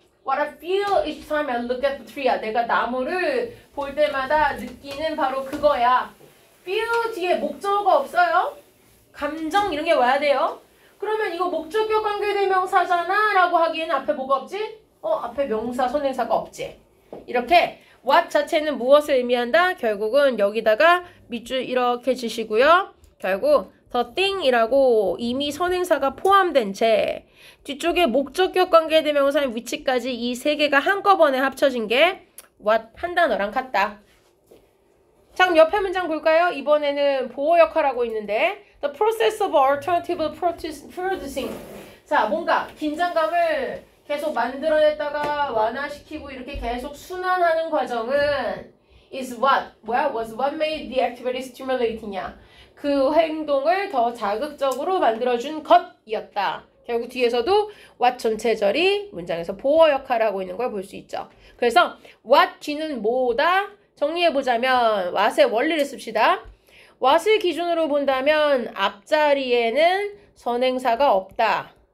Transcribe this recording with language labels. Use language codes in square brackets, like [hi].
[en] What I feel each time I look at the tree야. [ko] 내가 나무를 볼 때마다 느끼는 바로 그거야. feel 뒤에 목적어가 없어요. 감정 이런 게 와야 돼요. 그러면 이거 목적격 관계대명사잖아 라고 하기에는 앞에 뭐가 없지? 앞에 명사, 선행사가 없지. 이렇게 what 자체는 무엇을 의미한다? 결국은 여기다가 밑줄 이렇게 지시고요. 결국 the thing이라고 이미 선행사가 포함된 채 뒤쪽에 목적격 관계대명사의 위치까지 이 세 개가 한꺼번에 합쳐진 게 what 한 단어랑 같다. 자, 그럼 옆에 문장 볼까요? 이번에는 보어 역할하고 있는데 [en] the process of alternative producing. [ko] 자, 뭔가 긴장감을 계속 만들어냈다가 완화시키고 이렇게 계속 순환하는 과정은 [en] is what? [ko] 뭐야? [en] was what made the activity stimulating이야. [ko] 그 행동을 더 자극적으로 만들어준 것이었다. 결국 뒤에서도 what 전체절이 문장에서 보어 역할을 하고 있는 걸 볼 수 있죠. 그래서 what 뒤는 뭐다? 정리해보자면 what의 원리를 씁시다. what을 기준으로 본다면 앞자리에는 선행사가 없다.